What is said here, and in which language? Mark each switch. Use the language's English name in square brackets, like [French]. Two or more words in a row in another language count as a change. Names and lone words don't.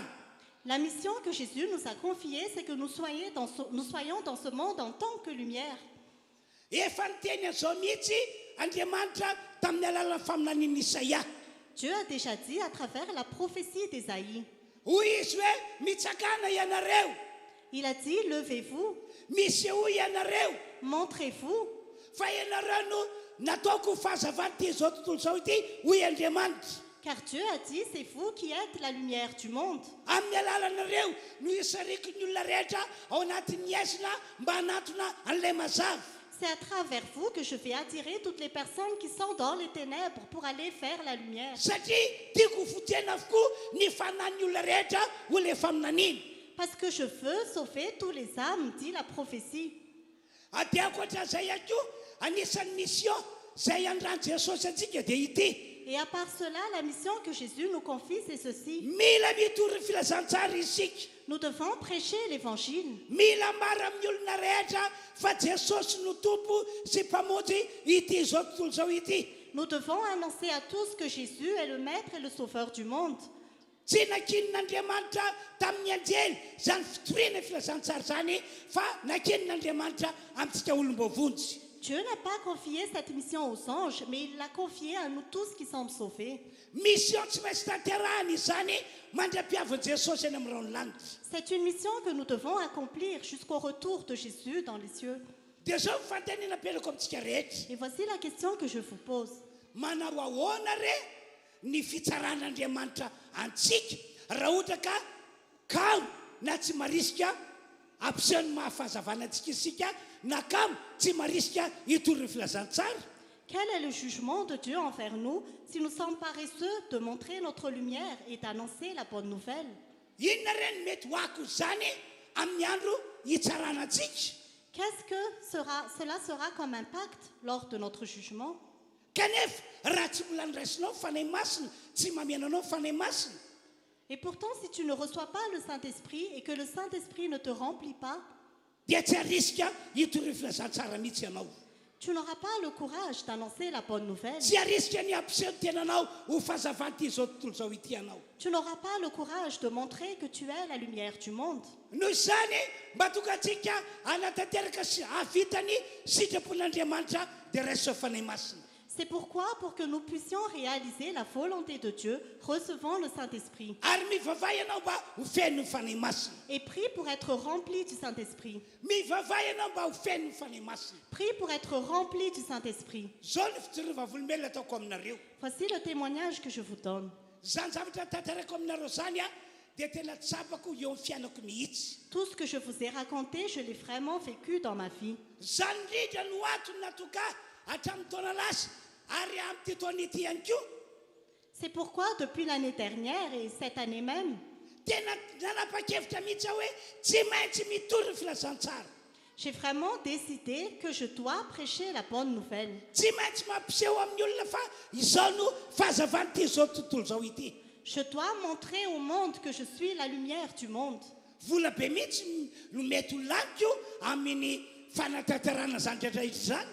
[French] La mission que Jésus nous a confiée, c'est que nous soyons dans ce monde en tant que lumière. [Malagasy] Efa niteny an'izao mihitsy Andriamanitra tamin'ny alalan'ny faminanian'i Isaia. [French] Dieu a déjà dit à travers la prophétie d'Ésaïe. [Malagasy] Hoy izy hoe mitsakana ianareo, [French] Il a dit, levez-vous, [Malagasy] miseho ianareo, [French] montrez-vous, [Malagasy] fa ianareo no nataoko fahazavana ty zao tontolo zao ity hoy Andriamanitra. [French] car Dieu a dit, c'est vous qui êtes la lumière du monde. [Malagasy] Amin'ny alalanareo no isariko ny olona rehetra ao anatin'ny aizina mba hanatona an'ilay mazava. [French] C'est à travers vous que je vais attirer toutes les personnes qui sont dans les ténèbres pour aller faire la lumière. [Malagasy] Satria tiako fotena avokoa ny fanan'ny olona rehetra ho le faminaniana. [French] Parce que je veux sauver tous les âmes, dit la prophétie. [Malagasy] Dia ankoatran'izay ihany koa anisan'ny mission izay andrany Jesosy antsika dia ity. [French] Et à part cela, la mission que Jésus nous confie, c'est ceci. [Malagasy] Mila mitory filazantsara isika. [French] Nous devons prêcher l'évangile. [Malagasy] Mila mara amin'ny olona rehetra fa Jesosy no tompo sy mpamonjy ity zao tontolo zao ity. [French] Nous devons annoncer à tous que Jésus est le Maître et le Sauveur du monde. [Malagasy] Tsy nakinin'Andriamanitra tamin'ny anjely zany fitoriana filazantsara zany fa nakinin'Andriamanitra amintsika olombavonjy. [French] Dieu n'a pas confié cette mission aux anges, mais il l'a confiée à nous tous qui sommes sauvés. [Malagasy] Mission tsy maintsy tanterahana izany mandra-piavin'i Jesosy eny amin'ny rano lanitra. [French] C'est une mission que nous devons accomplir jusqu'au retour de Jésus dans les cieux. [Malagasy] Dia zao fantenena pelako amintsika rehetra. [French] Et voici la question que je vous pose. [Malagasy] Manao ahoana re ny fitsaran'Andriamanitra antsika raha ohatra ka kamo na tsy marisika ampiseho ny mahafahazavana antsika isika na kamo tsy marisika hitory ny filazantsara. [French] Quel est le jugement de Dieu envers nous si nous sommes paresseux de montrer notre lumière et d'annoncer la bonne nouvelle? [Malagasy] Inona re ny mety ho ako zany amin'ny andro hitsarana antsika? [French] Qu'est-ce que cela sera comme impact lors de notre jugement? [Malagasy] Kanefa raha tsy mbola niraisinao fanahy masina, tsy mamenanao fanahy masina, [French] Et pourtant, si tu ne reçois pas le Saint-Esprit et que le Saint-Esprit ne te remplit pas, [Malagasy] dia tsy harisika hitory ny filazantsara mihitsy ianao. [French] tu n'auras pas le courage d'annoncer la bonne nouvelle. [Malagasy] Tsy harisika ny ampiseho ny tenanao ho fahazavan'ity zao tontolo zao ity ianao. [French] Tu n'auras pas le courage de montrer que tu es la lumière du monde. [Malagasy] Noho izany mba tonga antsika hanatanteraka sy havitany sitrapon'Andriamanitra dia raiso fanahy masina. [French] C'est pourquoi, pour que nous puissions réaliser la volonté de Dieu, recevons le Saint-Esprit. [Malagasy] Ary mivavaha ianao mba ho feno ny fanahy masina. [French] Et prie pour être rempli du Saint-Esprit. [Malagasy] Mivavaha ianao mba ho feno ny fanahy masina. [French] Prie pour être rempli du Saint-Esprit. [Malagasy] Zao ny fijorovam-volombelona ataoko aminareo. [French] Voici le témoignage que je vous donne. [Malagasy] Zany zavatra tantarako aminareo zany dia tena tsapako eo amin'ny fiainako mihitsy. [French] Tout ce que je vous ai raconté, je l'ai vraiment vécu dans ma vie. [Malagasy] Zany indrindra no atony natoka hatramin'ny taona lasa ary amin'ity taona ity ihany koa. [French] C'est pourquoi, depuis l'année dernière et cette année même, [Malagasy] Tena nanapa-kevitra mihitsy aho hoe tsy maintsy mitory ny filazantsara. [French] j'ai vraiment décidé que je dois prêcher la bonne nouvelle. [Malagasy] Tsy maintsy mampiseho amin'ny olona fa izao no fahazavan'ity zao tontolo zao ity. [French] Je dois montrer au monde que je suis la lumière du monde. [Malagasy] Vola be mihitsy no mety ho laniko amin'ny fanatanterana zany rehetrarehetra zany.